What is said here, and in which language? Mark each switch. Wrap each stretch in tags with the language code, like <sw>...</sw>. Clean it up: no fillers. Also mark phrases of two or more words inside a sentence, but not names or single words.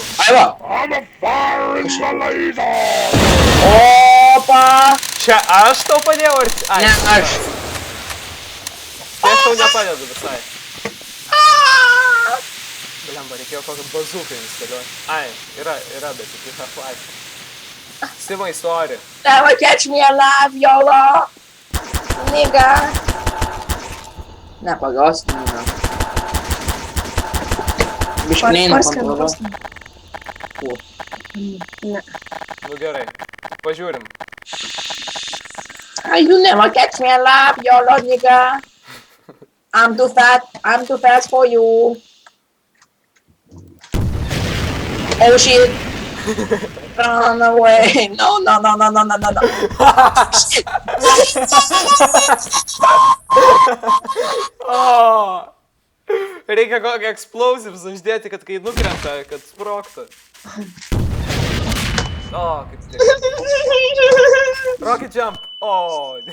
<lt>Aiva. Opa. Čia aš tau padėjau ar... Ai, Ne, aš. Tai aš tau nepadedu visai. Blemba, reikėjo kokią bazuką instaliuoti. Ai, yra, bet tik Half-Life. Simai, sorry.</lt> <en>Never catch me alive, YOLO. Nigga. Nepagausti, nigga.</en> <lt>Biškiniai nekontroliuoju. Ne. Nu gerai, pažiūrim.</lt> <en>You never catch me alive, YOLO, nigga. I'm too fast for you. Oh shit. Run away. No. Shit.</en> <lt>O, reikia kokį explosives uždėti, kad kai nukrenta, kad sprogta. O, kaip tik.</lt> <en>Rocket jump.</en> <lt>O.</lt>